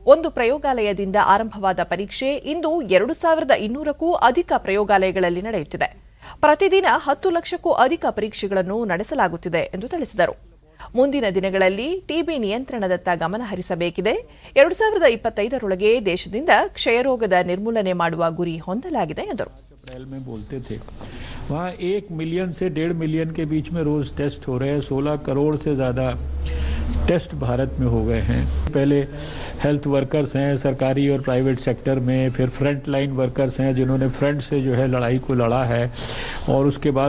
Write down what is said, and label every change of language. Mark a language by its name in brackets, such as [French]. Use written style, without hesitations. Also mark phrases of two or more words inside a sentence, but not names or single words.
[Kannada] ಒಂದು ಪ್ರಯೋಗಾಲಯದಿಂದ ಆರಂಭವಾದ ಪರೀಕ್ಷೆ ಇಂದು 2,200ಕ್ಕೂ ಅಧಿಕ ಪ್ರಯೋಗಾಲಯಗಳಲ್ಲಿ ನಡೆಯುತ್ತಿದೆ. ಪ್ರತಿದಿನ 10 ಲಕ್ಷಕ್ಕೂ ಅಧಿಕ ಪರೀಕ್ಷೆಗಳನ್ನು ನಡೆಸಲಾಗುತ್ತಿದೆ ಎಂದು ತಿಳಿಸಿದರು. ಮುಂದಿನ ದಿನಗಳಲ್ಲಿ ಟಿಬಿ ನಿಯಂತ್ರಣದತ್ತ ಗಮನ ಹರಿಸಬೇಕಿದೆ. 2025ರೊಳಗೆ ದೇಶದಿಂದ ಕ್ಷಯರೋಗದ ನಿರ್ಮೂಲನೆ ಮಾಡುವ ಗುರಿ ಹೊಂದಲಾಗಿದೆ ಎಂದರು. [Hindi] अप्रैल में बोलते थे वहाँ 1 मिलियन से 1.5 मिलियन के बीच में रोज टेस्ट हो रहे हैं. 16 करोड़ से ज़्यादा टेस्ट भारत में हो गए हैं. पहले [English] health workers [Hindi] हैं सरकारी और [English] private sector [Hindi] में, फिर [English] front line workers [Hindi] हैं जिन्होंने फ्रंट से जो है लड़ाई को लड़ा है, और उसके बाद